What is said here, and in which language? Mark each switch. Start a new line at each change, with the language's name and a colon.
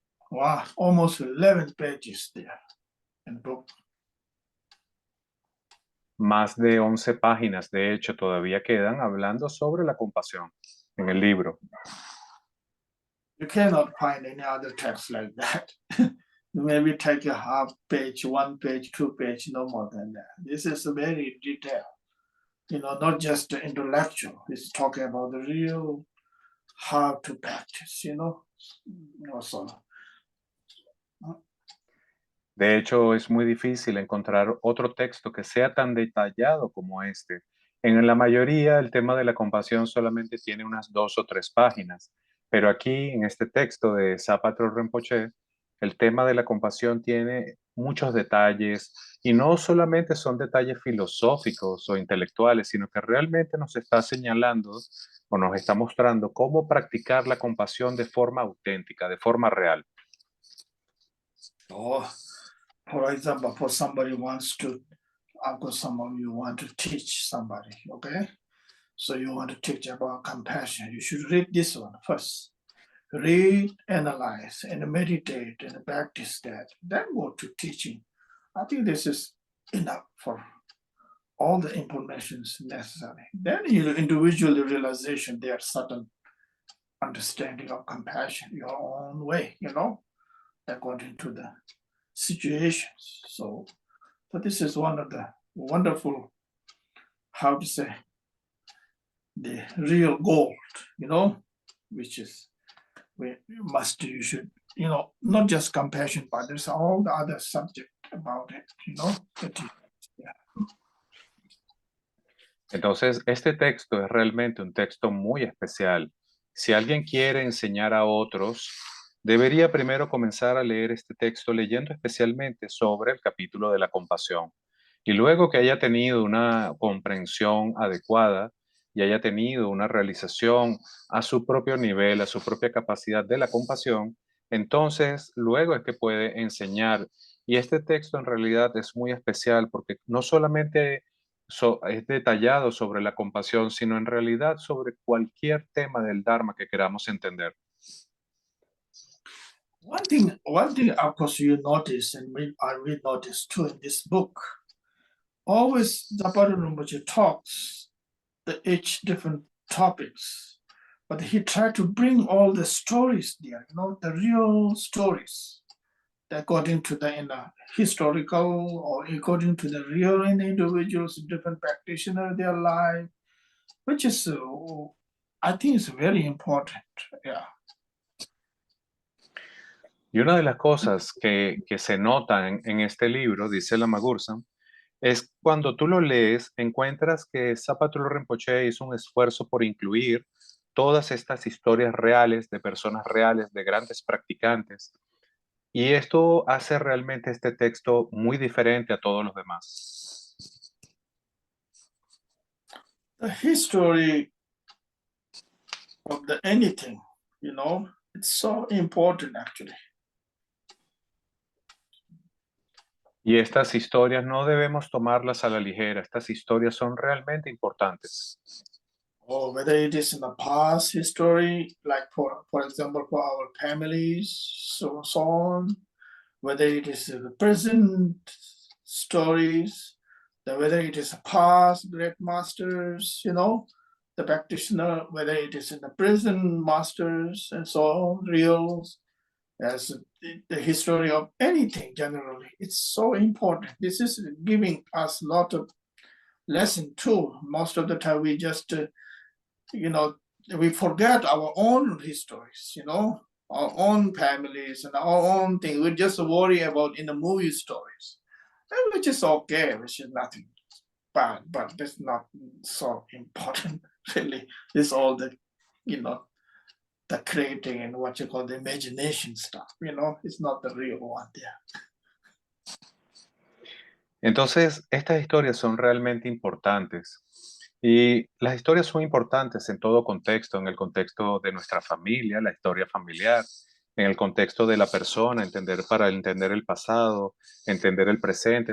English: Wow, almost 11 pages there in the book.
Spanish: Más de 11 páginas, de hecho, todavía quedan hablando sobre la compasión en el libro.
English: You cannot find any other text like that. Maybe take a half page, 1 page, 2 page, no more than that. This is very detailed. Not just intellectual. It's talking about the real how to practice, Also.
Spanish: De hecho, es muy difícil encontrar otro texto que sea tan detallado como este. En la mayoría, el tema de la compasión solamente tiene unas 2 o 3 páginas, Pero aquí, en este texto de Sapatra Rinpoche, el tema de la compasión tiene muchos detalles y no solamente son detalles filosóficos o intelectuales, sino que realmente nos está señalando o nos está mostrando cómo practicar la compasión de forma auténtica, de forma real.
English: Or, for example, for somebody wants to, of course, some of you want to teach somebody, okay? So you want to teach about compassion. You should read this one first. Read, analyze, and meditate and practice that. Then go to teaching. I think this is enough for all the information necessary. Then you individual realization there are certain understanding of compassion your own way, according to the situations. So this is one of the wonderful, how to say, the real gold, which is you should, not just compassion, but there's all the other subject about it, yeah.
Spanish: Entonces, este texto es realmente un texto muy especial. Si alguien quiere enseñar a otros, debería primero comenzar a leer este texto leyendo especialmente sobre el capítulo de la compasión. Y luego que haya tenido una comprensión adecuada y haya tenido una realización a su propio nivel, a su propia capacidad de la compasión, entonces luego es que puede enseñar. Y este texto en realidad es muy especial porque no solamente es detallado sobre la compasión, sino en realidad sobre cualquier tema del Dharma que queramos entender.
English: One thing, of course, you notice, and we notice too in this book, always Zapata Rinpoche talks each different topics, but he tried to bring all the stories there, the real stories, according to the historical or according to the real individuals, different practitioner, their life, which is, I think, is very important. Yeah.
Spanish: Y una de las cosas que se nota en este libro, dice Lama Gursan, es cuando tú lo lees, encuentras que Sapatra Rinpoche hizo un esfuerzo por incluir todas estas historias reales de personas reales, de grandes practicantes. Y esto hace realmente este texto muy diferente a todos los demás.
English: The history of anything, it's so important actually.
Spanish: Y estas historias no debemos tomarlas a la ligera. Estas historias son realmente importantes.
English: Or whether it is in the past history, like for example, for our families, so on, whether it is in the present stories, whether it is past great masters, the practitioner, whether it is in the present masters and so on, reals, as the history of anything generally. It's so important. This is giving us a lot of lesson too. Most of the time we just, we forget our own histories, our own families and our own thing. We just worry about in the movie stories, which is okay, which is nothing bad, but it's not so important, really. It's all the, the creating and what you call the imagination stuff, it's not the real one there.
Spanish: Entonces, estas historias son realmente importantes. Y las historias son importantes en todo contexto, en el contexto de nuestra familia, la historia familiar, en el contexto de la persona, para entender el pasado, entender el presente.